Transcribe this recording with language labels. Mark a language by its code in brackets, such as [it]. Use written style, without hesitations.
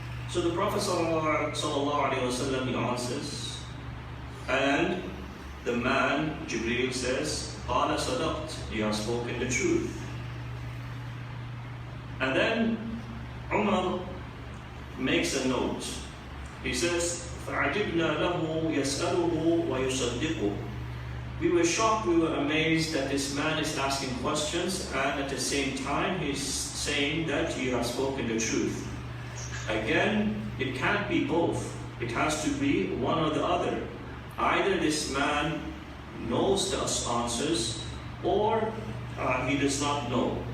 [en] So the Prophet ﷺ answers, and the man, Jibreel, says, [ar] "Qala sadaqt, [en] you have spoken the truth." And then Umar makes a note. He says, [ar] فَعَجِبْنَا لَهُ يَسْأَلُهُ وَيُصَدِّقُهُ. [en] We were shocked, we were amazed that this man is asking questions, and at the same time he's saying that you have spoken the truth. Again, it can't be both. It has to be one or the other. Either this man knows the answers, or he does not know.